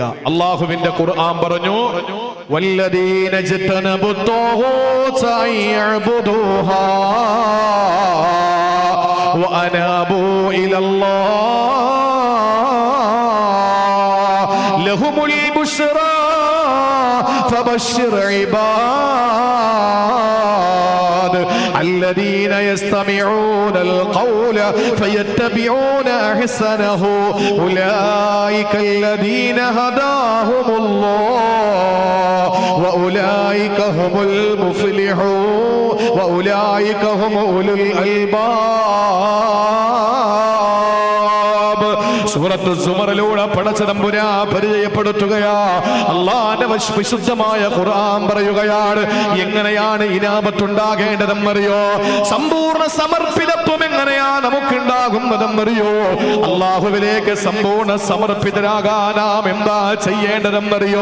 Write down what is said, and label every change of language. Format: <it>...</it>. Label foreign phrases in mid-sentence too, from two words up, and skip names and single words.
<ml>അള്ളാഹുവിന്റെ ഖുർആൻ പറഞ്ഞു,</ml> <ar>والذين اجتنبوا الطاغوت يعبدوها وأنابوا إلى الله لهم البشرى فبشر عباد الذين يستمعون القول فيتبعون أحسنه أولئك الذين هداهم الله وأولئك هم المفلحون وأولئك هم أولو الألباب.</ar> <ml>സൂറത്ത് സുമറിലൂടെ പടച്ചതമ്പുരാ പരിചയപ്പെടുത്തുകയാ. അള്ളാന്റെ വിശുദ്ധമായ ഖുർആൻ പറയുകയാണ് എങ്ങനെയാണ് ഇനാബത്തുണ്ടാകേണ്ടതെന്നറിയോ? സമ്പൂർണ്ണ സമർപ്പിതത്വം എങ്ങനെയാ നമുക്കുണ്ടാകുന്നതെന്നറിയോ? അള്ളാഹുവിലേക്ക് സമ്പൂർണ്ണ സമർപ്പിതരാകാൻ നാം എന്താ ചെയ്യേണ്ടതെന്നറിയോ?</ml>